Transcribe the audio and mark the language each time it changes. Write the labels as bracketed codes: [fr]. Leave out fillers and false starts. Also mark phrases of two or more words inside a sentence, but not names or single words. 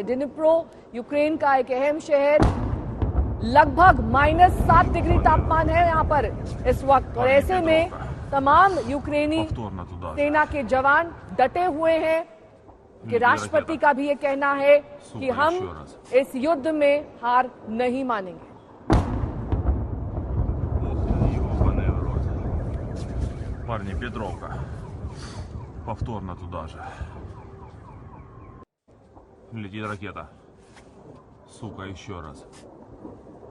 [hi] डिनिप्रो यूक्रेन का एक अहम शहर, लगभग -7 डिग्री तापमान है यहाँ पर इस वक्त, और ऐसे में तमाम यूक्रेनी सेना के जवान डटे हुए हैं कि राष्ट्रपति का भी ये कहना है कि हम इस युद्ध में हार नहीं मानेंगे। [ru] Парни, Петровка. Повторно туда же. Летит ракета. Сука, еще раз.